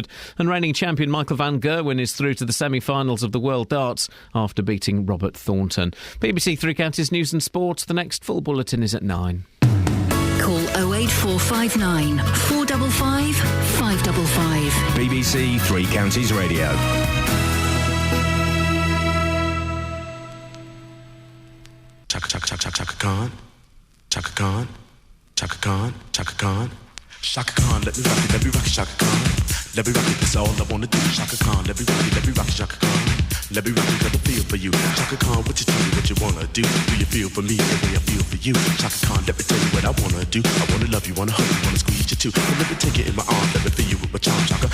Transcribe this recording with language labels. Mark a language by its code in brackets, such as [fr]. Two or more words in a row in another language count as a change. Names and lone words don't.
[en] And reigning champion Michael van Gerwen is through to the semi-finals of the World Darts after beating Robert Thornton. BBC Three Counties News and Sport. The next full bulletin is at 9. Call 08459 455 555. BBC Three Counties Radio. Chaka Khan, Chaka Khan, Chaka Khan, Chaka Khan. Shaka Khan, let me rock it, Shaka Khan. Let me rock it, that's all I wanna do. Shaka Khan, let me rock it, Shaka Khan. Let me rock it, got a feel for you. Shaka Khan, what you tell me what you wanna do? Do you feel for me the way I feel for you? Shaka Khan, let me tell you what I wanna do. I wanna love you, wanna hug you, wanna squeeze you too. And let me take it in my arms, let me feel you with my charm, Shaka.